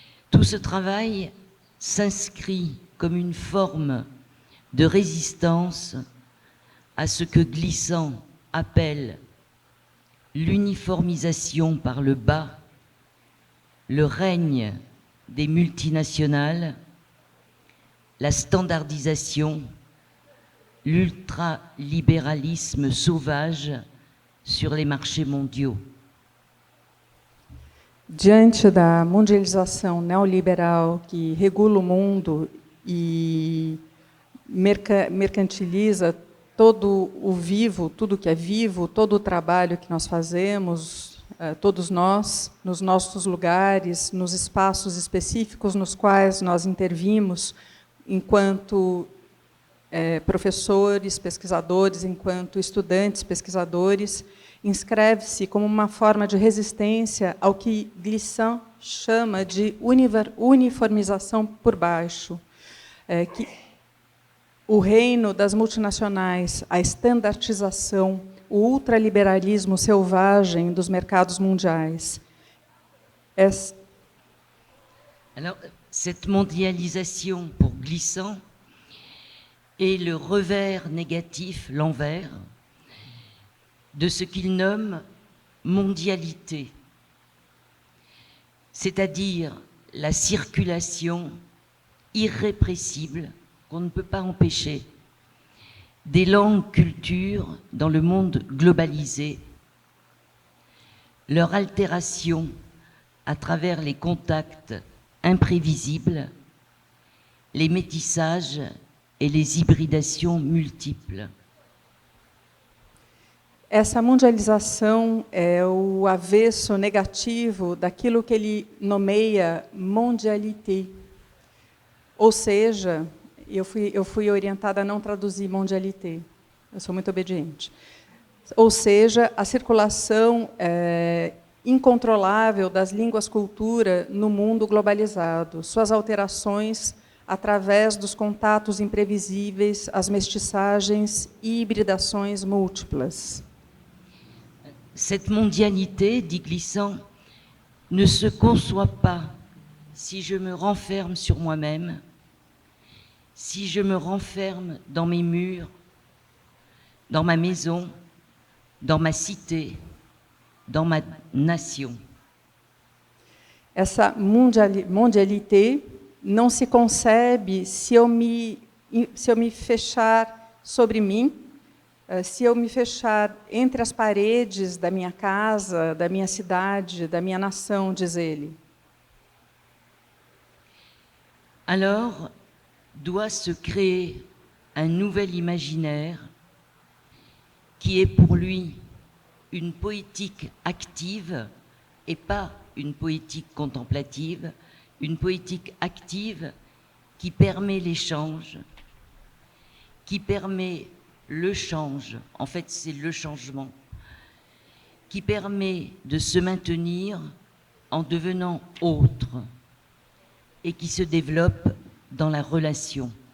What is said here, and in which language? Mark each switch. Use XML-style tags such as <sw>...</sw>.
<fr>Tout ce travail s'inscrit comme une forme de résistance à ce que Glissant appelle l'uniformisation par le bas, le règne des multinationales, la standardisation, l'ultralibéralisme sauvage sur les marchés mondiaux.</fr> <pt>Diante da mundialização neoliberal que regula o mundo e mercantiliza todo o vivo, tudo que é vivo, todo o trabalho que nós fazemos, todos nós, nos nossos lugares, nos espaços específicos nos quais nós intervimos, enquanto professores, pesquisadores, enquanto estudantes, pesquisadores, inscreve-se como uma forma de resistência ao que Glissant chama de uniformização por baixo, que o reino das multinacionais, a estandartização, o ultraliberalismo selvagem dos mercados mundiais.</pt> <fr>Alors, cette mondialisation pour Glissant est le revers négatif, l'envers, de ce qu'il nomme mondialité, c'est-à-dire la circulation irrépressible, qu'on ne peut pas empêcher, des langues cultures dans le monde globalisé, leur altération à travers les contacts imprévisibles, les métissages et les hybridations multiples.</fr> <pt>Essa mundialização é o avesso negativo daquilo que ele nomeia mondialité. Ou seja, eu fui orientada a não traduzir mondialité. Eu sou muito obediente. Ou seja, a circulação incontrolável das línguas-cultura no mundo globalizado, suas alterações através dos contatos imprevisíveis, as mestiçagens e hibridações múltiplas.</pt> <fr>Cette mondialité, dit Glissant, ne se conçoit pas si je me renferme sur moi-même, si je me renferme dans mes murs, dans ma maison, dans ma cité, dans ma nation.</fr> <pt>Essa mondialité não se concebe se eu me fechar sobre mim, se eu me fechar entre as paredes da minha casa, da minha cidade, da minha nação, diz ele.</pt> <fr>Alors, doit se créer un nouvel imaginaire qui est pour lui une poétique active et pas une poétique contemplative, une poétique active qui permet l'échange, qui permet le change, en fait c'est le changement, qui permet de se maintenir en devenant autre et qui se développe dans la relation.</fr>